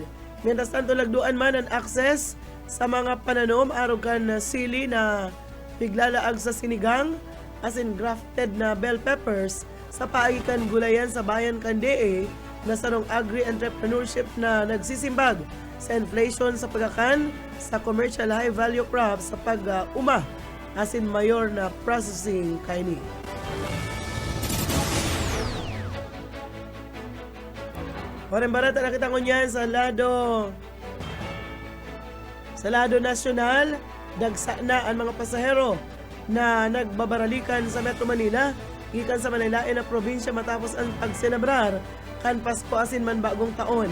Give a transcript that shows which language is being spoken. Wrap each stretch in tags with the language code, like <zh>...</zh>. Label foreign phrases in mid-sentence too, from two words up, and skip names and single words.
<es>Mientras tanto,</es> <bik>lagduan man ang access sa mga pananom araw kan sili na piglalaag sa sinigang asin grafted na</bik> <en>bell peppers</en> <bik>sa paikan gulayan sa bayan kan DA na sarong agri-entrepreneurship na nagsisimbag sa inflation sa pagkakan sa</bik> <en>commercial high value crops</en> <bik>sa pag-uma asin mayor na processing kaini. Parang barata na kita ngunyan sa lado nasyonal, dagsa na ang mga pasahero na nagbabaralikan sa Metro Manila gikan sa Manilain na probinsya matapos ang pagselebrar kan Pasko asin man bagong taon.</bik>